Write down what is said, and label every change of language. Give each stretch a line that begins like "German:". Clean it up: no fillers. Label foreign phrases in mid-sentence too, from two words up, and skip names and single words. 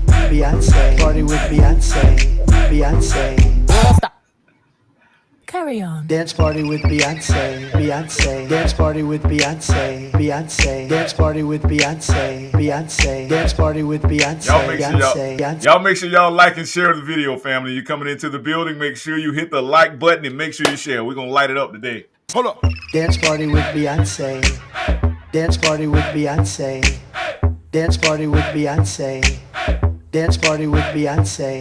English: Beyonce. Party with Beyonce. Beyonce. Stop. Carry on. Dance party with Beyonce. Beyonce. Dance party with Beyonce. Beyonce. Dance party with Beyonce. Beyonce. Dance party with Beyonce. Y'all make sure y'all like and share the video, family. You coming into the building, make sure you hit the like button and make sure you share. We're gonna light it up today. Hold up. Dance party with Beyonce. Dance party with Beyonce. Dance party with Beyonce. Dance party with Beyonce.